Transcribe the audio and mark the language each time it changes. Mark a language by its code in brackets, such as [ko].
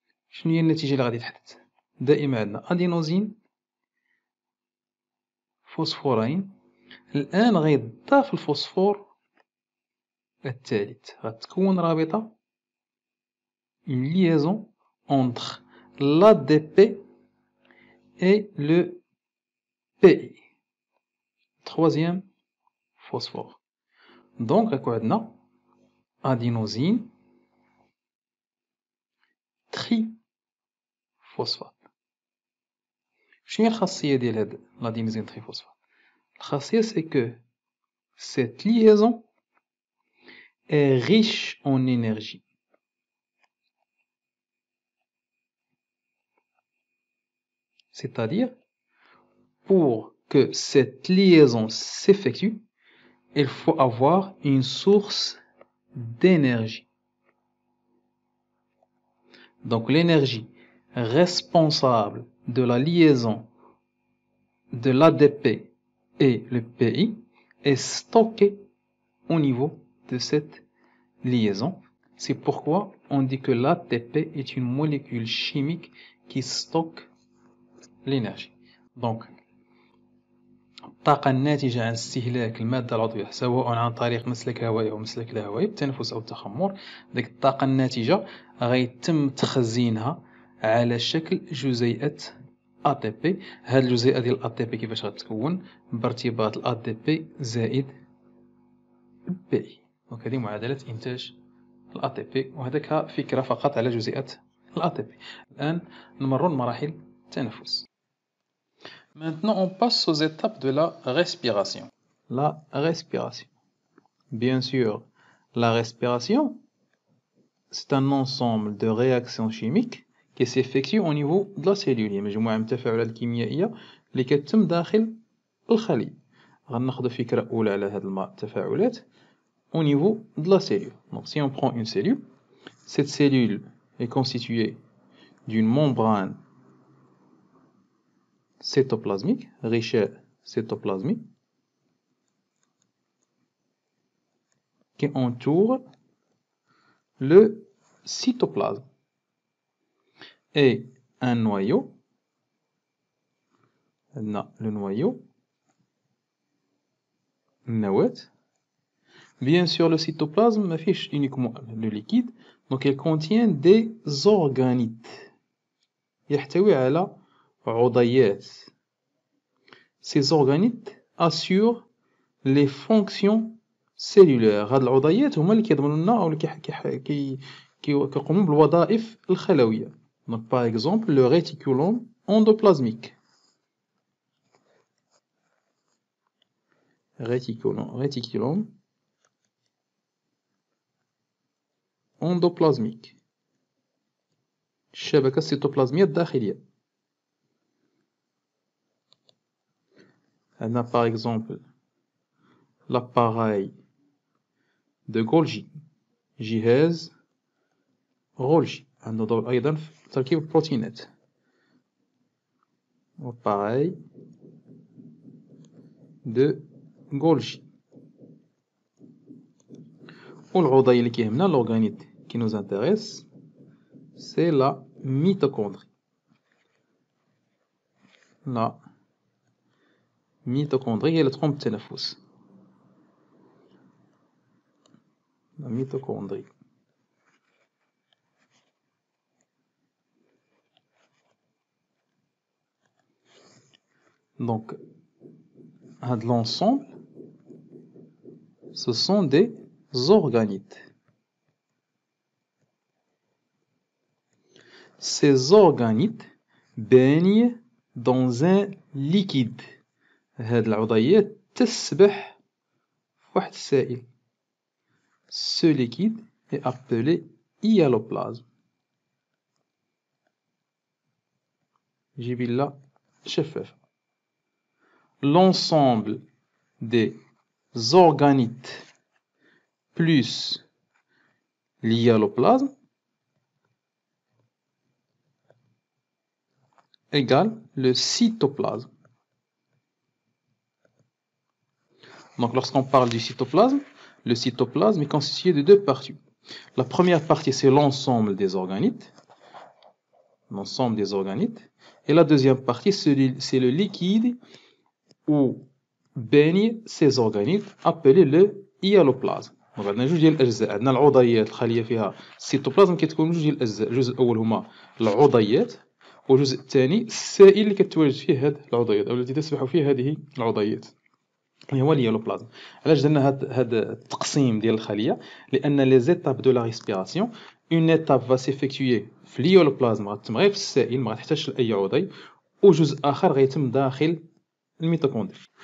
[ar] شنو هي النتيجة اللي غادي تحدث؟ دائما عندنا أدينوزين فوسفورين، الآن غيضاف الفوسفور الثالث، غتكون رابطة [fr] une liaison entre l'ADP et le PI، troisième phosphore. [ar] Donc غيكون عندنا أدينوزين تريفوسفات. شنو هي الخاصية ديال هاد [fr] l'adénosine triphosphate؟ الخاصية c'est que cette liaison est riche en énergie. C'est-à-dire, pour que cette liaison s'effectue, il faut avoir une source d'énergie. Donc l'énergie responsable de la liaison de l'ADP et le PI est stockée au niveau de cette liaison. C'est pourquoi on dit que l'ATP est une molécule chimique qui stocke l'énergie. [ar] Donc الطاقة الناتجة عن استهلاك المادة العضوية سواء عن طريق مسلك هوائي أو مسلك لا هوائي بالتنفس أو التخمر، ديك الطاقة الناتجة غيتم تخزينها على شكل جزيئات ATP. هاد الجزيئة ديال ATP كيفاش غتكون؟ بارتباط ATP زائد PI. دونك هذه معادلة إنتاج ATP، وهذاك فكرة فقط على جزيئات ATP. الآن نمر لمراحل التنفس. [fr] Maintenant, on passe aux étapes de la respiration. La respiration. Bien sûr, la respiration, c'est un ensemble de réactions chimiques qui s'effectuent au niveau de la cellule. [ar] يعني مجموعة من التفاعلات الكيميائية اللي كتتم داخل الخلية. غناخذ فكرة أولى على هذه التفاعلات [fr] au niveau de la cellule. Donc, si on prend une cellule, cette cellule est constituée d'une membrane cytoplasmique, riche cytoplasmique, qui entoure le cytoplasme, et un noyau, le noyau, النواة. Bien sûr, le cytoplasme m'affiche uniquement le liquide, donc il contient des organites. [ar] يحتوي على عضيات. [fr] Ces organites assurent les fonctions cellulaires. [ar] هاد العضيات هما اللي كيضمنوا لنا أو اللي كيقوموا بالوظائف الخلوية. [fr] Donc par exemple le réticulum endoplasmique. Réticulum endoplasmique. [ar] الشبكة السيتوبلازمية الداخلية. عندنا [fr] par exemple l'appareil de Golgi، [ar] جهاز غولجي عنده دور أيضا في تركيب البروتينات. [fr] l'appareil de Golgi. [ar] والعضي اللي كيهمنا [fr] l'organite qui nous intéresse c'est la mitochondrie. [ar] La mitochondrie هي اللي تقوم بالتنفس. [fr] La mitochondrie. Donc, l'ensemble, ce sont des organites. Ces organites baignent dans un liquide. [ar] هاد العضيات تسبح في واحد السائل. [fr] Ce liquide est appelé hyaloplasme. [ar] جبلة شفافة. [fr] L'ensemble des organites plus l'hyaloplasme égale le cytoplasme. Donc lorsqu'on parle du cytoplasme, le cytoplasme est constitué de deux parties. La première partie, c'est l'ensemble des organites. L'ensemble des organites. Et la deuxième partie, c'est le liquide où baignent ces organites appelé le hyaloplasme. [ar] Donc عندنا جوج ديال الأجزاء. عندنا العضيات الخلية فيها السيتوبلازم كتكون جوج ديال الأجزاء. الجزء الأول هما العضيات والجزء الثاني السائل اللي كتواجد فيه هذه العضيات أو التي تسبح فيه هذه العضيات. هو الهيالوبلازم. علاش درنا هذا التقسيم ديال الخليه؟ لان [fr] لي زيتاب دو لا ريسبيراسيون اون ايتاب فا سيفيكتوي [ar] في الهيالوبلازم غتتم غير في السائل ما غتحتاجش لاي عضي وجزء اخر غيتم داخل الميتوكوندري.